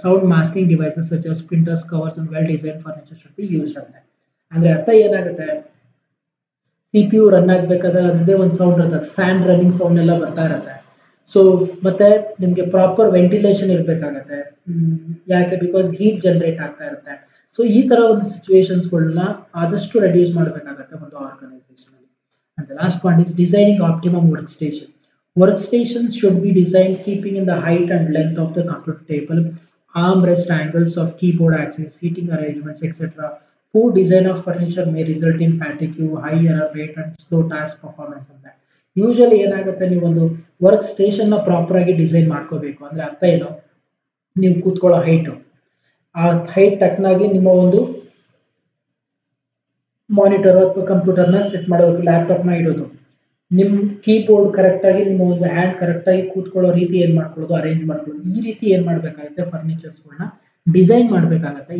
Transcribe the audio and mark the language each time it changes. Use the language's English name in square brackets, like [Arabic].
[English] Sound masking devices such as printers, covers, and well-designed furniture should be used. [Kannada] ಅಂದ್ರೆ ಅರ್ಥ ಏನಾಗುತ್ತೆ, CPU run ಆಗಬೇಕಾದ್ರೆ ಅದೇ ಒಂದು ಸೌಂಡ್ ಇರುತ್ತೆ, ಫ್ಯಾನ್ ರನ್ನಿಂಗ್ ಸೌಂಡ್ ಎಲ್ಲ ಬರ್ತಾ ಇರುತ್ತೆ. ಸೊ ಮತ್ತೆ ನಿಮಗೆ ಪ್ರಾಪರ್ ವೆಂಟಿಲೇಷನ್ ಇರಬೇಕಾಗತ್ತೆ. ಯಾಕೆ? ಬಿಕಾಸ್ ಹೀಟ್ ಜನರೇಟ್ ಆಗ್ತಾ ಇರುತ್ತೆ. ಸೊ ಈ ತರ ಒಂದು ಸಿಚುವೇಶನ್ಸ್ಗಳನ್ನ ಆದಷ್ಟು ರೆಡ್ಯೂಸ್ ಮಾಡಬೇಕಾಗತ್ತೆ ಒಂದು ಆರ್ಗನೈಸೇಷನ್ ಅಲ್ಲಿ. [English] And the last point is designing optimum work station. Workstations should be designed keeping in the height and length of the computer table, armrest angles of keyboard axis, seating arrangements, etc. Poor design of furniture may result in fatigue, high error rate, and slow task performance. [Kannada] ಅಂತ usually ಏನಾಗುತ್ತೆ, ನೀವು ಒಂದು work station ನ proper ಆಗಿ design ಮಾಡ್ಕೋಬೇಕು. ಅಂದ್ರೆ ಅರ್ಥ ಏನು, ನೀವು ಕೂತ್ಕೊಳ್ಳೋ ಹೈಟ್, ಆ ಹೈಟ್ ತಕ್ಕನಾಗಿ ನಿಮ್ಮ ಒಂದು ಮಾನಿಟರ್ ಅಥವಾ ಕಂಪ್ಯೂಟರ್ನ ಸೆಟ್ ಮಾಡೋದು, ಲ್ಯಾಪ್ಟಾಪ್ನ ಇಡೋದು, ನಿಮ್ಮ ಕೀಬೋರ್ಡ್ ಕರೆಕ್ಟ್ ಆಗಿ, ನಿಮ್ಮ ಒಂದು ಹ್ಯಾಂಡ್ ಕರೆಕ್ಟ್ ಆಗಿ ಕೂತ್ಕೊಳ್ಳೋ ರೀತಿ ಏನ್ ಮಾಡ್ಕೊಳ್ಳೋದು, ಅರೇಂಜ್ ಮಾಡ್ಕೊಳ್ಳೋದು, ಈ ರೀತಿ ಏನ್ ಮಾಡ್ಬೇಕಾಗುತ್ತೆ, ಫರ್ನಿಚರ್ಸ್ಗಳನ್ನ ಡಿಸೈನ್ ಮಾಡ್ಬೇಕಾಗತ್ತೆ.